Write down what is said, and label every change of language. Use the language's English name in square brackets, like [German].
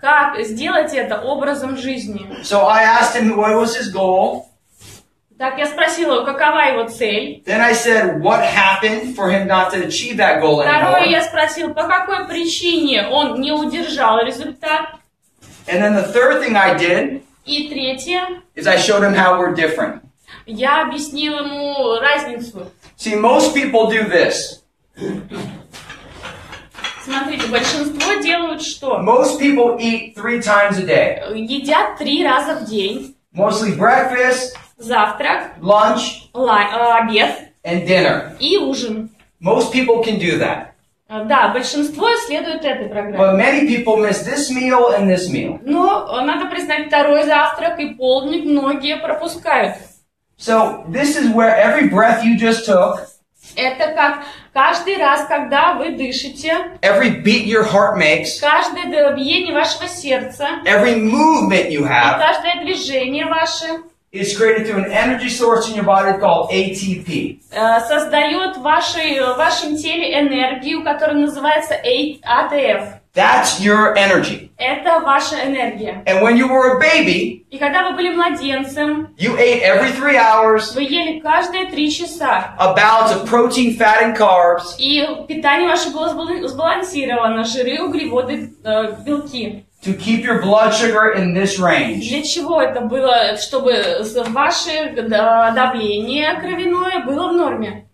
[Russian] как сделать это образом жизни. [English] So I asked him what was his goal. [Russian] Так я спросила его, какова его цель. [English] Then I said what happened for him not to achieve that goal [Russian] Второе, [English] anymore. [Russian] я спросила, по какой причине он не удержал результат. [English] And then the third thing I did [Russian] И третье, [English] is I showed him how we're different. [Russian] я объяснила ему разницу. [English] See, most people do this. [Russian] Смотрите, большинство делают что? [English] Most people eat 3 times a day. [Russian] Едят 3 раза в день. [English] Mostly breakfast, [Russian] Завтрак, [English] lunch, [Russian] обед [English] and dinner. [Russian] и ужин. [English] Most people can do that. [Russian] Да, большинство следует этой программе. [English] But many people miss this meal and this meal. [Russian] Но надо признать, второй завтрак и полдник многие пропускают. [English] So this is where every breath you just took, [Russian] Это как каждый раз, когда вы дышите, [English] every beat your heart makes, [Russian] каждое биение вашего сердца [English] every movement you [Russian] и [English] have [Russian] каждое движение ваше [English] is created through an energy source in your body called ATP. [Russian] создает в вашем теле энергию, которая называется ATF. [English] That's your energy. [Russian] Это ваша энергия. [English] And when you were a baby, [Russian] И когда вы были младенцем, [English] you ate every 3 hours [Russian] вы ели каждые 3 часа. [English] a balance of protein, fat, and carbs [Russian] И питание ваше было сбалансировано, жиры, углеводы, белки. [English] to keep your blood sugar in this range. [Russian] Для чего это было? Чтобы ваше давление кровяное было в норме.